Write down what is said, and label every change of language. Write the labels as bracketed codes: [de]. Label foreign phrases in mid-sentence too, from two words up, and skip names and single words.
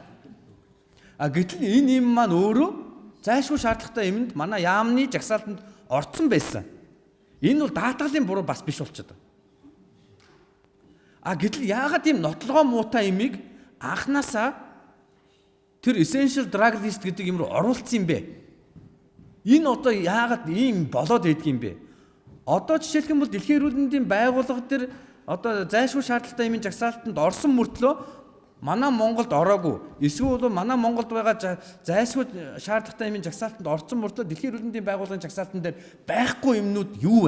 [mn] Гэтэл энэ юм маань өөрөө зайлшгүй шаардлагатай юмд манай яамны жагсаалтанд орцсон байсан. Энэ бол даатгалын буруу бас биш болчиход байна. Гэтэл яагаад ийм нотлогоо муутай юмыг анханасаа тэр [en] essential drug list [mn] гэдэг юм руу оруулсан юм бэ? Энэ одоо яагаад ийм болоод идэх юм бэ? Одоо жишээлх юм бол дэлхийн эрүүл мэндийн байгууллага дээр одоо зайлшгүй шаардлагатай юмын жагсаалтанд орсон мөртлөө манай Монголд ороогүй. Эсвэл манай Монголд байгаа зайлшгүй шаардлагатай юмын жагсаалтанд орсон мөртлөө дэлхийн эрүүл мэндийн байгууллагын жагсаалтан дээр байхгүй юмнууд юу вэ?